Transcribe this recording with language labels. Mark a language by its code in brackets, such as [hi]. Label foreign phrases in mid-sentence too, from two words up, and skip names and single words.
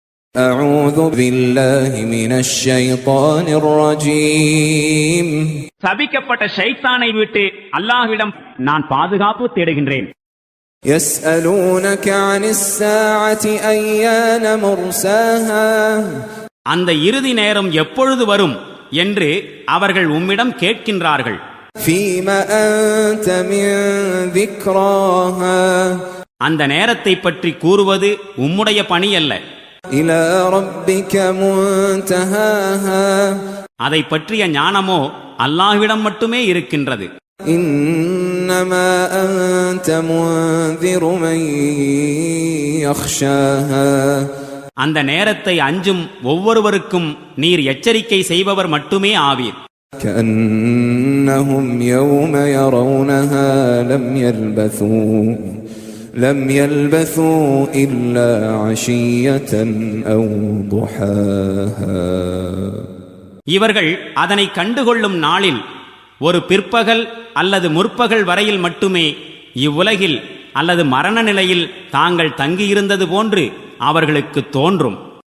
[ar] أعوذ بالله من الشيطان الرجيم. [ta] சபிக்கப்பட்ட ஷைத்தானை விட்டு அல்லாஹ்விடம் நான் பாதுகாப்பு தேடுகின்றேன். [ar] يسألونك عن الساعة أيان مرساها. [ta] அந்த இறுதி நேரம் எப்பொழுது வரும் என்று அவர்கள் உம்மிடம் கேட்கின்றார்கள். [ar] فيما أنت من ذكراها. [ta] அந்த நேரத்தை பற்றி கூறுவது உம்முடைய பணி அல்ல. [ar] إلى ربك منتهاها. [ta] அதை பற்றிய ஞானமோ அல்லாஹ்விடம் மட்டுமே இருக்கின்றது. [ar] إنما أنت منذر من يخشاها. [ta] அந்த நேரத்தை அஞ்சும் ஒவ்வொருவருக்கும் நீர் எச்சரிக்கை செய்பவர் மட்டுமே ஆவீர். [ar] كأنهم يوم يرونها لم يلبثوا إلا عشية أو ضحاها. [ta] இவர்கள் அதனை கண்டுகொள்ளும் நாளில் ஒரு பிற்பகல் அல்லது முற்பகல் வரையில் மட்டுமே இவ்வுலகில் அல்லது மரண நிலையில் தாங்கள் தங்கியிருந்தது போன்று அவர்களுக்கு தோன்றும்.